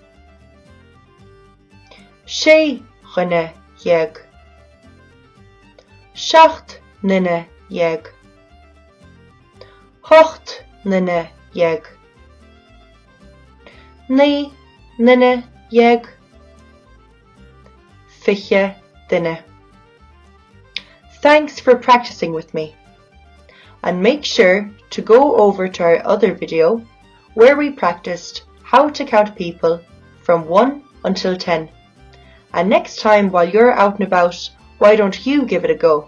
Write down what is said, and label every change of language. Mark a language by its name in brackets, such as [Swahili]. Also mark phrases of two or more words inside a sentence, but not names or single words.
[Irish] Sé dhuine dhéag. Seacht nduine dhéag. Ocht nduine dhéag. Naoi nduine dhéag. Fiche duine. [English] Thanks for practicing with me. And make sure to go over to our other video where we practiced how to count people from 1 until 10. And next time while you're out and about, why don't you give it a go?